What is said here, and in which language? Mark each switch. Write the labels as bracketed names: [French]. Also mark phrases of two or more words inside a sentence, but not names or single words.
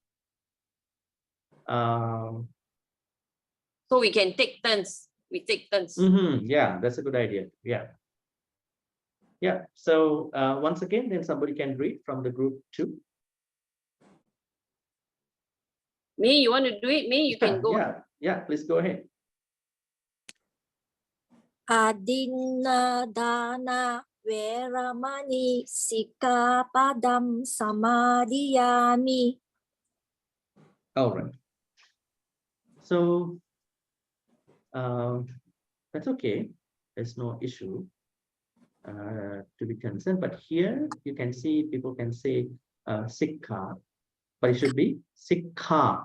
[English] So we can take turns. We take turns. Yeah, that's a good idea. Yeah. Yeah. So once again, then somebody can read from the group too. May, you want to do it? May, you can go. Yeah, please go ahead. [Pali] Adinna dana veramani sikkhapadam samadhiyami. [English] All right. So that's okay. There's no issue to be concerned. But here you can see people can say sikkha, but it should be sikkha.